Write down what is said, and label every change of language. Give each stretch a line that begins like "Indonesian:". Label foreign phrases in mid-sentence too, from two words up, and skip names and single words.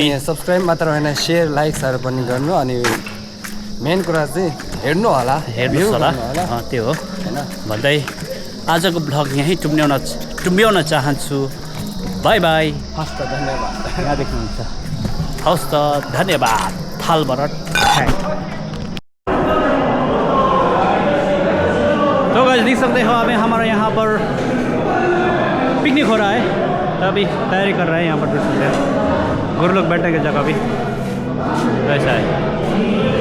Nepali: सब्सक्राइब मात्र होइन
English: share likes
Nepali: पनि गर्नु। अनि मेन कुरा चाहिँ हेर्नुहोस् होला त्यो हो भन्दै आजको भ्लग यहीँ टुम्ब्याउन चाहन्छु। बाई बाई। हस् त धन्यवाद। यहाँ देख्नुहुन्छ हस् त धन्यवाद थालबाट
Hindi: तो गाइस देख सकते हो अभी हमारा यहाँ पर पिकनिक हो रहा है तो अभी तैयारी कर रहे हैं यहाँ पर गुरु लोग बैठने की जगह भी वैसा है।